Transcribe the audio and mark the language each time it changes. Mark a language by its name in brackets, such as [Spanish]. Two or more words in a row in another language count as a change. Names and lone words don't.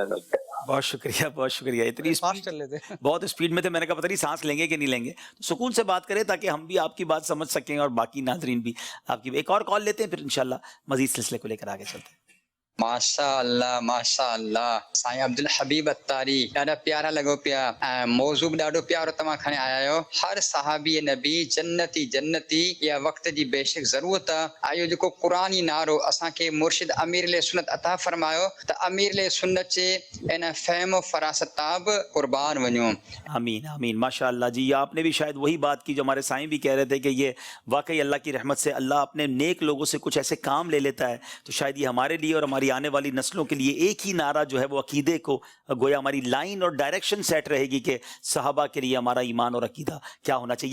[Urdu] بہت شکریہ بہت شکریہ. اتنی بہت اسپیڈ میں تھے، میں نے کہا پتہ نہیں سانس لیں گے کہ نہیں لیں گے. سکون سے بات کریں تاکہ ہم بھی آپ کی بات سمجھ سکیں اور باقی ناظرین بھی آپ کی. ایک اور کال لیتے ہیں، پھر انشاءاللہ مزید سلسلے کو لے کر آگے چلتے ہیں. [Arabic] ماشاءاللہ ماشاءاللہ. [Sindhi] سائیں عبدالحبیب اتاری ॾाढा प्यारा लॻो पिया. मौज़ू बि ॾाढो प्यारो तव्हां खणी आया आहियो. हर सहाबी नबी जन्नती जन्नती. इहा वक़्त जी बेशक ज़रूरत आहे. इहो जेको क़ुरानी नारो असांखे मुर्शिद अमीर सुन्नत अता फरमायो त अमीर सुन्नत जे इन फ़हम फ़रासत तां बि क़ुर्बान वञो. [Urdu] آمین آمین. ماشاءاللہ جی آپ نے بھی شاید وہی بات کی جو ہمارے سائیں بھی کہہ رہے تھے کہ یہ واقعی اللہ کی رحمت سے اللہ اپنے نیک لوگوں سے کچھ ایسے کام لے لیتا ہے. تو شاید یہ ہمارے لیے اور ہماری آنے والی نسلوں کے لیے ایک ہی نعرہ جو ہے وہ عقیدے کو گویا ہماری لائن اور ڈائریکشن سیٹ رہے گی کہ صحابہ کے لیے ہمارا ایمان اور عقیدہ کیا ہونا چاہیے.